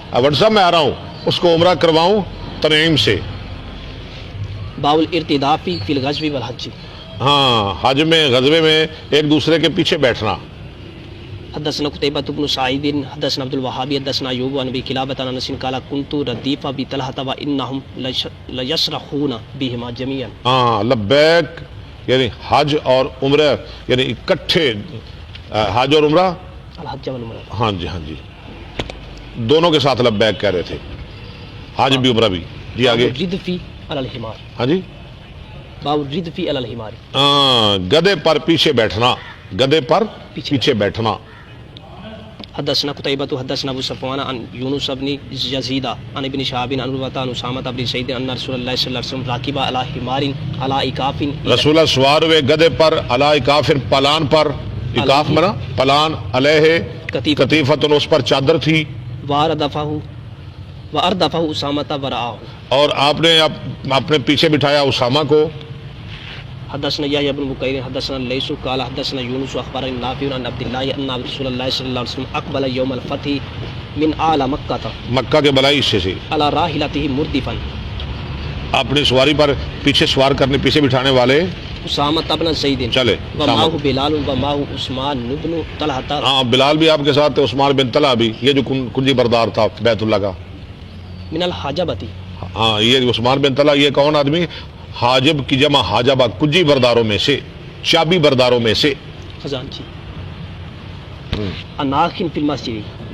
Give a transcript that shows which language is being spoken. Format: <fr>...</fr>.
<ur>ورثہ میں آ رہا ہوں اس کو عمرہ کرواؤں تنعیم سے.</ur> <ar>باب الارتداف في الغزو والحج.</ar> <ur>ہاں حج میں غزوے میں ایک دوسرے کے پیچھے بیٹھنا.</ur> <ar>حدثنا قتيبة بن سعيد حدثنا عبد الوهاب حدثنا ايوب عن ابي كلابة عن انس قال كنت رديف بطلحة وانهم ليصرخون بهما جميعا.</ar> <ur>ہاں لبیک یعنی حج اور عمرہ یعنی اکٹھے حج اور عمرہ</ur> <ar>الحج والعمرہ.</ar> <ur>ہاں جی ہاں جی دونوں کے ساتھ لبیک کہہ رہے تھے، حج بھی عمرہ بھی. جی آگے.</ur> <ar>ردفی علی الحمار.</ar> <ur>ہاں جی</ur> <ar>باب ردفی علی الحمار.</ar> <ur>گدے پر پیچھے بیٹھنا، گدے پر پیچھے بیٹھنا.</ur> <ar>حدثنا قتيبة حدثنا ابو صفوان عن يونس بن يزيد عن ابن شهاب عن عروة عن اسامة بن زيد ان رسول الله صلى الله عليه وسلم راكب على حمار على اكاف.</ar> <ur>رسول اللہ سوار ہوئے گدے پر</ur> <ar>علی اکاف</ar> <ur>پلان پر.</ur> <ar>اکاف منا پلان علیہ کتیفتن</ar> <ur>اس پر چادر تھی.</ur> <ar>وَأَرْدَفَهُ أُسَامَةَ وَرَآهُ.</ar> <ur>اور آپ نے اپنے پیچھے بٹھایا اسامہ کو.</ur> <ar>حدثنا يحيى بن بكير حدثنا الليث قال حدثنا يونس اخبرني نافع عن عبد الله ان رسول الله صلى الله عليه وسلم اقبل يوم الفتح من اعلى مكه</ar> <ur>مکہ کے بلائی حصے سے</ur> <ar>على راحلته مردفا.</ar> <ur>اپنی سواری پر پیچھے سوار کرنے پیچھے بٹھانے والے</ur> <ar>اسامہ بن زید</ar> <ur>چلے.</ur> <ar>ومعه بلال ومعه عثمان بن طلحه.</ar> <ur>ہاں بلال بھی آپ کے ساتھ تھے، عثمان بن طلحہ بھی، یہ جو کنجی بردار تھا بیت اللہ کا.</ur> <ar>من الحجبۃ.</ar> <ur>ہاں یہ عثمان بن طلحہ یہ کون آدمی؟ حاجب کی جمع حاجبہ، کنجی برداروں میں سے، چابی برداروں میں سے.</ur> <ar>خزانچی. اناخن فی المسجد.</ar>